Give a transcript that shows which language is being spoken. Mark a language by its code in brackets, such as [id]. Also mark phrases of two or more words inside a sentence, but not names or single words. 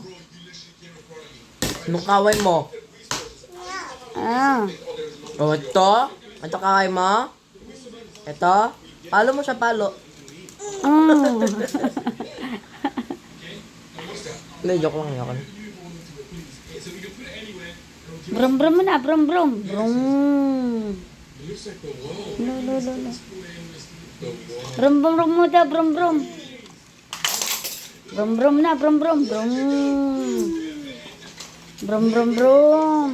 [tl] Anong kaway mo? Ah, O, ito? Ito kaway mo? Ito? Palo mo siya, palo. mm. Hindi, joke lang yun. Brum brum mo na, brum brum. Brum. Lo, lo, lo, lo. Brum brum brum mo daw, brum brum. Brum brum na, brum brum. Brum. Brum brum brum.